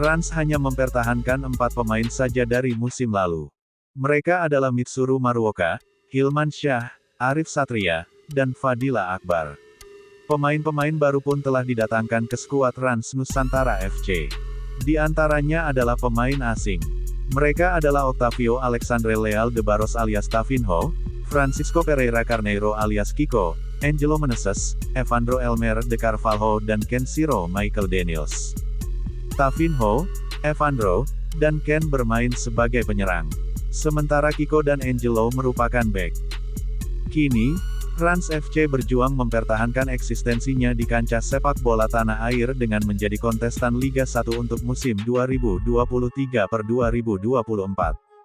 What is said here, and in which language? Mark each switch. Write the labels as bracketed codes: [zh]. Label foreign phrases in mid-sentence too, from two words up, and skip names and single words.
[id] Rans hanya mempertahankan 4 pemain saja dari musim lalu. Mereka adalah Mitsuru Maruoka, Hilman Syah, Arif Satria, dan Fadila Akbar. Pemain-pemain baru pun telah didatangkan ke skuad Rans Nusantara FC. Di antaranya adalah pemain asing. Mereka adalah Octavio Alexandre Leal de Barros alias Tavinho, Francisco Pereira Carneiro alias Kiko, Angelo Meneses, Evandro Elmer de Carvalho dan Kenshiro Michael Daniels. Tavinho, Evandro, dan Ken bermain sebagai penyerang. Sementara Kiko dan Angelo merupakan bek. Kini, Rans FC berjuang mempertahankan eksistensinya di kancah sepak bola tanah air dengan menjadi kontestan Liga 1 untuk musim 2023 per 2024.